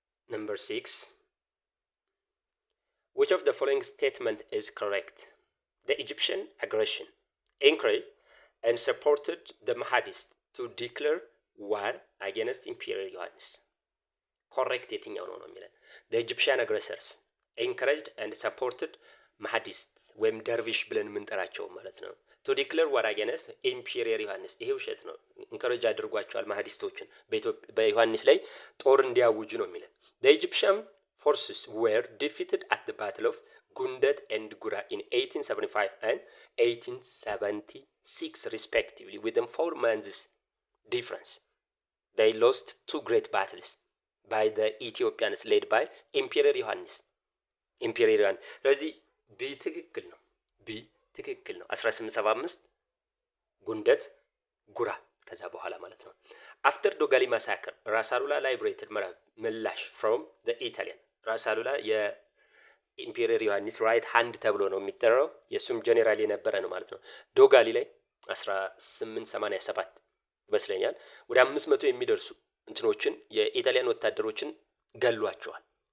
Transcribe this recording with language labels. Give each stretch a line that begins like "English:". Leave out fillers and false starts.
English: ነምበር 6 which of the following statement is correct? The Egyptian aggression encouraged and supported the Mahdists to declare war against Imperial Yohannis.
Amharic: correct የትኛው ነው የሚለን?
English: the Egyptian aggressors encouraged and supported Mahdists
Amharic: ወይም ደርቪሽ ብለን የምንጠራቸው ማለት ነው
English: to declare war against Imperial Yohannis።
Amharic: ይሄ ውሸት ነው። ኢንከሬጅ አድርጓቸዋል ማህዲስቶችን በዮሐንስ ላይ ጦር እንዲያውጁ ነው የሚለን።
English: the Egyptian forces were defeated at the battle of Gundet and Gura in 1875 and 1876 respectively within 4 months difference. They lost 2 great battles by the Ethiopians led by Imperial Yohannis. Imperial Yohannis.
Amharic: ስለዚህ ቢ ትክክል ነው። ቢ ትክክል ነው። 1875 ጉንደት ጉራ ከዛ በኋላ ማለት ነው።
English: after Dogali massacre
Amharic: ራስ አሉላ
English: liberated
Amharic: ምላሽ
English: from the Italian
Amharic: ራስ አሉላ የኢምፔሪየር ዮሐንስ ራይት ሃንድ ተብሎ ነው የሚጠራው። የሱም ጄኔራል የነበረ ነው ማለት ነው። ዶጋሊ ላይ 1887 ይመስለኛል ወደ 500 የሚደርሱ እንትኖችን የኢጣሊያን ወታደሮችን ገሏቸዋል።